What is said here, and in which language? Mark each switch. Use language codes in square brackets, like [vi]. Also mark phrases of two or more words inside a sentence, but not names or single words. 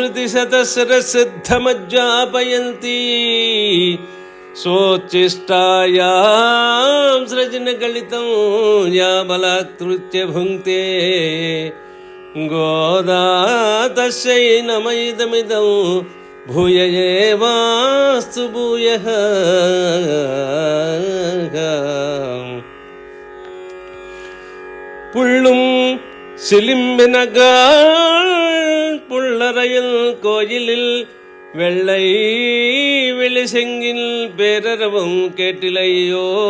[sa] శృతిశతశరసిద్ధమజ్జాపయంతి స్వోచ్ఛిష్టాయాం సృజనగళితం యా బలాత్కృత్య భుంక్తే గోదా తస్యై నమైదమిదం భూయ ఏవాస్తు భూయః. [ta] புள்ளும் சிலிம்பினகாள் புள்ளரையில் கோயிலில் வெள்ளை வெளிசெங்கில் பேரரவும் கேட்டிலையோ